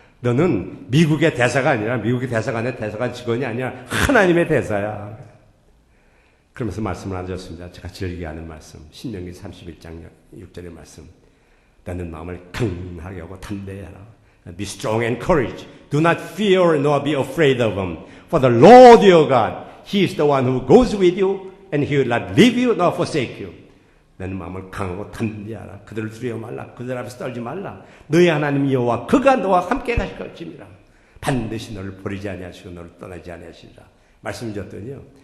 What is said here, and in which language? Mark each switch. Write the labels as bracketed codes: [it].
[ko] 너는 미국의 대사가 아니라 미국의 대사관의 대사관 직원이 아니라 하나님의 대사야. 그러면서 말씀을 하셨습니다. 제가 즐겨하는 말씀. 신명기 31장 6절의 말씀. 너는 마음을 강하게 하고 담대히 하라. [en] Be strong and courage. Do not fear nor be afraid of them. For the Lord your God, He is the one who goes with you and He will not leave you nor forsake you. [ko] 너는 마음을 강하고 담대하라. 그들을 두려워 말라. 그들 앞에서 떨지 말라. 너희 하나님 여호와 그가 너와 함께 가실 것임이라. 반드시 너를 버리지 아니하시고 너를 떠나지 아니하시리라. 말씀 드렸더니요.